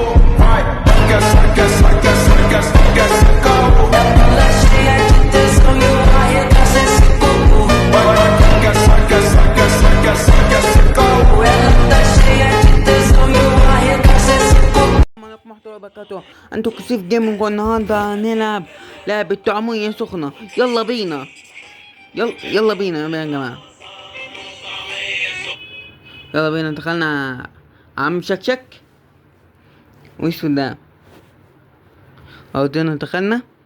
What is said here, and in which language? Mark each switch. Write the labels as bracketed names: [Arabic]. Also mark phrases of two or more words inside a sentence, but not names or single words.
[Portuguese] Vai, quer ser caô. Ela cheia de tesão e eu arregaço esse popô. Vai, quer ser caô. Ela tá cheia de tesão e eu arregaço esse popô. [Arabic] عليكم ورحمة الله وبركاته. انتوا كسيف جيمنج، والنهارده هنلعب لعبة طعمية سخنة. يلا بينا يلا بينا يا جماعة. يلا بينا. دخلنا عم شكشك وش ده اهو. دخلنا.